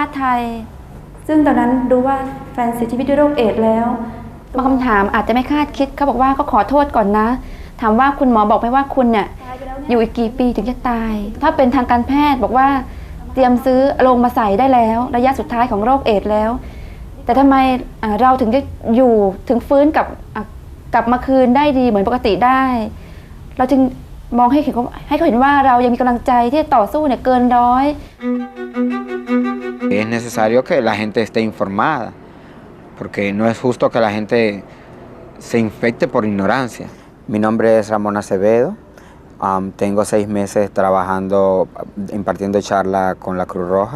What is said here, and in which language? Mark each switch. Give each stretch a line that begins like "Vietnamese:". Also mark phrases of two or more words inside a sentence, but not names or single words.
Thai: ติไทยซึ่งตอนนั้นรู้ว่าแฟนเสียชีวิตด้วยโรคเอดส์แล้วบางคำถามอาจจะไม่คาดคิดเขาบอกว่าก็ขอโทษก่อนนะถามว่าคุณหมอบอกไหมว่าคุณเนี่ยอยู่อีกกี่ปีถึงจะตายถ้าเป็นทางการแพทย์บอกว่าเตรียมซื้อโลงมาใส่ได้แล้วระยะสุดท้ายของโรคเอดส์แล้วแต่ทำไมเราถึงจะอยู่ถึงฟื้นกลับมาคืนได้ดีเหมือนปกติได้เราจึงมองให้เขาเห็นว่าเรายังมีกำลังใจที่จะต่อสู้เนี่ยเกินร้อย
Spanish: Es necesario que la gente esté informada, porque no es justo que la gente se infecte por ignorancia. Mi nombre es Ramón Acevedo. Tengo 6 meses trabajando, impartiendo charla con la Cruz Roja.